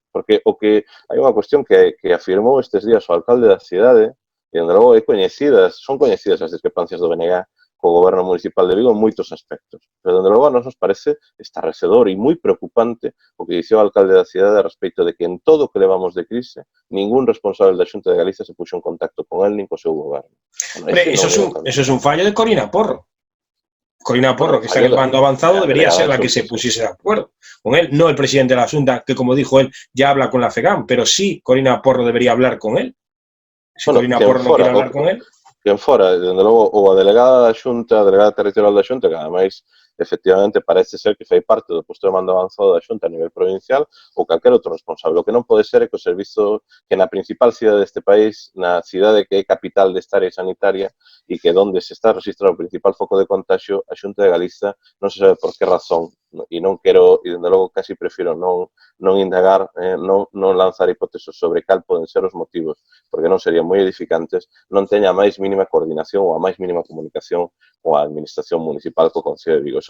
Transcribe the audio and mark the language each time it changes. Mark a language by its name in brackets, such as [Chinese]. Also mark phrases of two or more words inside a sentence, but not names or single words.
[Galician] Porque hai unha cuestión que afirmou estes días o alcalde da cidade, e, onde logo, son coñecidas as discrepancias do BNG co goberno municipal de Vigo en moitos aspectos. Pero, onde logo, a nos parece estarrecedor e moi preocupante o que dixo o alcalde da cidade a respecto de que en todo o que levamos de crise, ningún responsable da Xunta de Galiza se puxo en contacto con él nin co seu goberno. [Spanish] Eso es un fallo de Corina Porro. Corina Porro, que está en el bando avanzado, debería ser la que se pusiese de acuerdo con él, no el presidente de la Junta, que, como dijo él, ya habla con la FEGAM, pero sí Corina Porro debería hablar con él. Si Corina Porro no quiere hablar con él. [Galician] Quen fora, dende logo, ou a delegada da Xunta, a delegada territorial da Xunta, que ademais, efectivamente, parece ser que fai parte do posto de mando avanzado da Xunta a nivel provincial, ou calquer outro responsable. O que non pode ser é que o servizo, que na principal cidade deste país, na cidade que é capital desta área sanitaria, e que onde se está registrado o principal foco de contagio, a Xunta de Galiza non se sabe por que razón, e non quero, e dende logo casi prefiro non indagar, non lanzar hipóteses sobre cal poden ser os motivos, porque non serían moi edificantes, non teña a máis mínima coordinación ou a máis mínima comunicación coa administración municipal co Concello de Vigo.